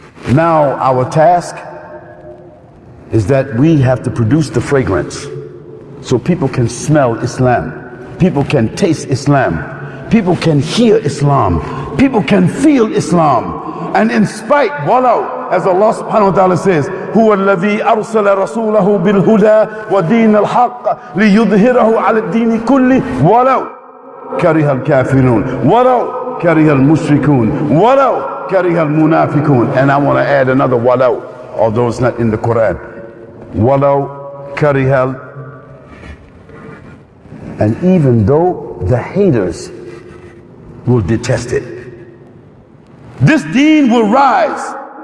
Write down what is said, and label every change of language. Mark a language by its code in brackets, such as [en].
[en] Now our task is that we have to produce the fragrance so people can smell Islam, people can taste Islam, people can hear Islam, people can feel Islam. And in spite, walau, [ar] as Allah subhanahu wa ta'ala says, هو الذي أرسل رسوله بالهدى ودين الحق ليظهره على الدين كله ولو كره الكافرون ولو كره المشركون ولو كره المنافقون. [en] And I want to add another ولو, although it's not in the Quran. [ar] ولو كره, [en] and even though the haters will detest it, this deen will rise.